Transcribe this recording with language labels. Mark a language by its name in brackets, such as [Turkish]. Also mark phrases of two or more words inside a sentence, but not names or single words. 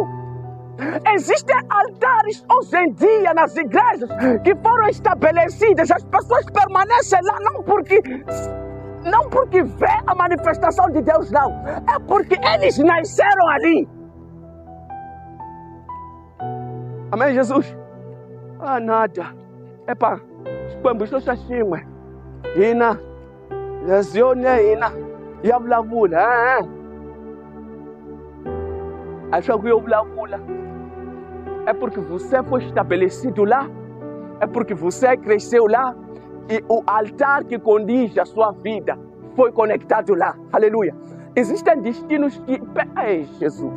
[Portuguese] Existem altares hoje em dia nas igrejas que foram estabelecidas, as pessoas permanecem lá não porque vê a manifestação de Deus, não. É porque eles nasceram ali. Amém, Jesus? Ah, nada. Epa, quando estou assim, ina, lesione, ina, yavlavula, acho que yavlavula. É porque você foi estabelecido lá, é porque você cresceu lá, e o altar que condiz a sua vida foi conectado lá. Aleluia. Existem destinos que... Ei, Jesus.